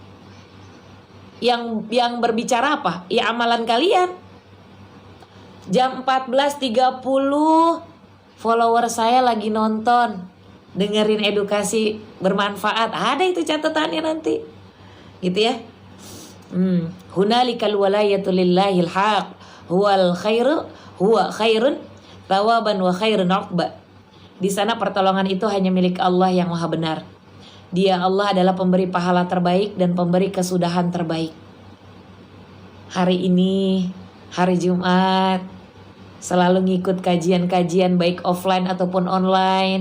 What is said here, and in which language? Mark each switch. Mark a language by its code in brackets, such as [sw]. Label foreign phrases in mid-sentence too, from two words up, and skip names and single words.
[id] Yang berbicara apa? Ya amalan kalian. Jam 14.30 follower saya lagi nonton, dengerin edukasi bermanfaat. Ada itu catatannya nanti, gitu ya. [ar] هنالك الولاية لله الحق هو خير ثوابا وخير عقبا. [id] Di sana pertolongan itu hanya milik Allah yang Maha benar. Dia Allah adalah pemberi pahala terbaik dan pemberi kesudahan terbaik. Hari ini hari Jumat, selalu ngikut kajian-kajian baik offline ataupun online.